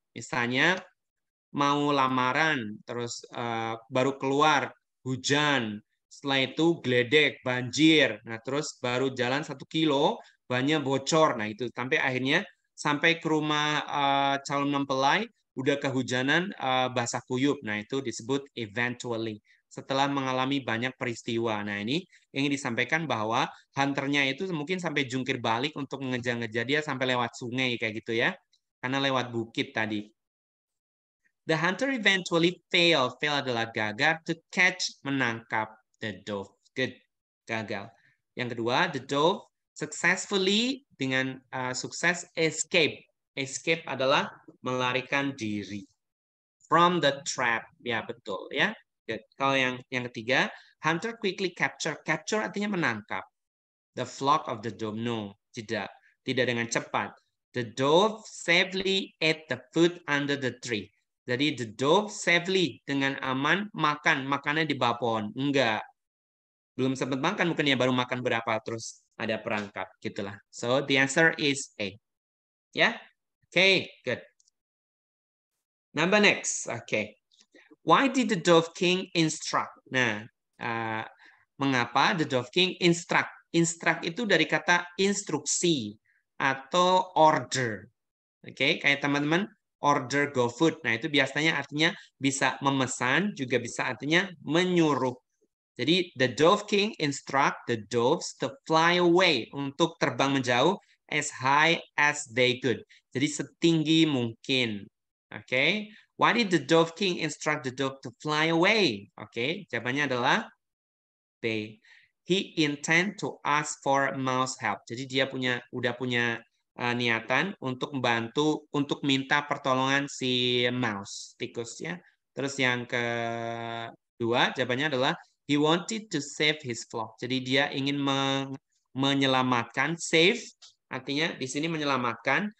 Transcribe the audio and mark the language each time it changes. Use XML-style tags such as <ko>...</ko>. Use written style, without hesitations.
<id>Misalnya mau lamaran, terus baru keluar hujan, setelah itu geledek, banjir, nah terus baru jalan 1 kilo, bannya bocor, nah itu sampai akhirnya sampai ke rumah calon mempelai, udah kehujanan, basah kuyup, nah itu disebut eventually. Setelah mengalami banyak peristiwa, nah ini ingin disampaikan bahwa hunternya itu mungkin sampai jungkir balik untuk mengejar-ngejar dia sampai lewat sungai kayak gitu ya, karena lewat bukit tadi.</id> <en>The hunter eventually failed.</en> <id>Fail adalah gagal,</id> <en>to catch,</en> <id>menangkap the dove. Good, gagal. Yang kedua,</id> <en>the dove successfully,</en> <id>dengan sukses, escape. Escape adalah melarikan diri</id> <en>from the trap.</en> <id>Ya, betul ya. Good. Kalau yang ketiga,</id> <en>hunter quickly capture.</en> <id>Capture artinya menangkap.</id> <en>The flock of the dove.</en> <id>No, tidak. Tidak dengan cepat.</id> <en>The dove safely ate the food under the tree.</en> <id>Jadi</id> <en>the dove safely,</en> <id>dengan aman makan, makannya di bawah pohon. Enggak. Belum sempat makan, mungkin ya baru makan berapa, terus ada perangkap, gitulah.</id> <en>So the answer is A. Ya? Okay, good. Number next. Okay. Why did the Dove King instruct?</en> <id>Nah, mengapa</id> <en>the Dove King instruct?</en> <id>Instruct itu dari kata instruksi atau order. Oke, kayak teman-teman order GoFood. Nah, itu biasanya artinya bisa memesan, juga bisa artinya menyuruh.</id> <en>Jadi the Dove King instruct the doves to fly away,</en> <id>untuk terbang menjauh</id> <en>as high as they could.</en> <id>Jadi setinggi mungkin. Oke.</id> <en>Why did the Dove King instruct the dove to fly away?</en> <id>Oke, jawabannya adalah B.</id> <en>He intend to ask for mouse help.</en> <id>Jadi dia udah punya niatan untuk membantu, untuk minta pertolongan si mouse, tikus ya. Terus yang kedua jawabannya adalah</id> <en>he wanted to save his flock.</en> <id>Jadi dia ingin menyelamatkan. Save artinya di sini menyelamatkan.</id>